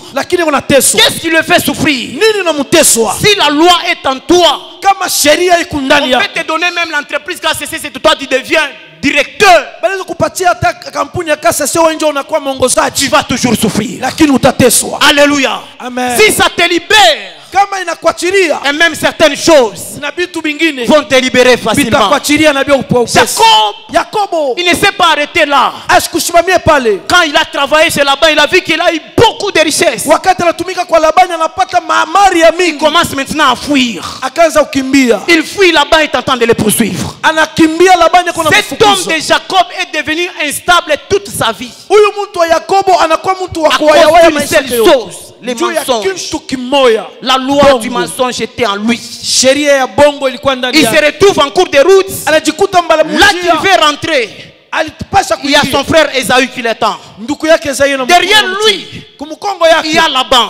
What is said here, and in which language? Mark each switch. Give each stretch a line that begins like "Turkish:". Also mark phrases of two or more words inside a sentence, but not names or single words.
French: Qu'est-ce qui le fait souffrir? Si la loi est en toi, on peut te donner même l'entreprise KCC, c'est toi qui deviens directeur. Tu vas toujours souffrir. Alléluia. Amen. Si ça te libère,
Swahili: kama inakuachilia,
French: et même certaines choses
Swahili: na vitu vingine
French: vont te libérer facilement.
Swahili: Vitakuachilia na vyo upesi. Yakobo,
French: il ne s'est pas arrêté là.
Swahili: Asikushimamie pale.
French: Quand il a travaillé chez Laban, il a vu qu'il a eu beaucoup de richesses.
Swahili: Wakati anatumika kwa Labani anapata maamari ya mingi.
French: Il commence maintenant à fuir.
Swahili: Akaanza kukimbia.
French: Il fuit, Laban est en train de le poursuivre.
Swahili: Anakimbia, Labani kuna mfukuza.
French: Cet homme de Jacob est devenu instable toute sa vie.
Swahili: Huyu mtu wa Yakobo anakuwa mtu wa kuwayawaya maisha yake.
French: Les mensonges. La loi du mensonge était en lui. Il se retrouve en cours de route. Là qu'il veut rentrer, il y a son frère Esaü qui l'attend. Derrière lui, il y a Laban.